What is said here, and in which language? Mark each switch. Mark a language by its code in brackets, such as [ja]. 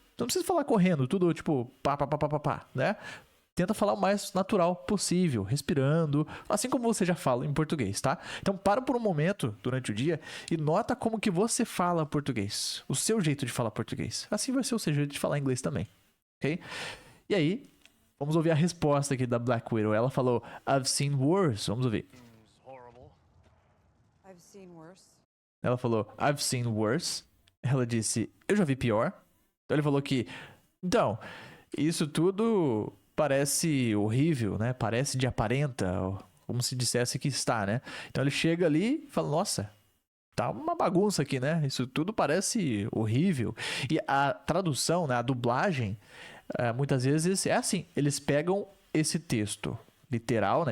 [pt] Não precisa falar correndo, tudo tipo pá, né? Tenta falar o mais natural possível, respirando, assim como você já fala em português, tá? Então para por um momento durante o dia e nota como que você fala português, o seu jeito de falar português. Assim vai ser o seu jeito de falar inglês também, ok? E aí, vamos ouvir a resposta aqui da Black Widow. Ela falou, [en] I've seen worse. [pt] Vamos ouvir. [en] Seems horrible. I've seen worse. [pt] Ela falou, [en] I've seen worse. [pt] Ela disse, eu já vi pior. Então ele falou que, então, isso tudo parece horrível, né? Parece de aparenta, como se dissesse que está, né? Então ele chega ali e fala, nossa, tá uma bagunça aqui, né? Isso tudo parece horrível. E a tradução, né? A dublagem, muitas vezes é assim, eles pegam esse texto literal, né?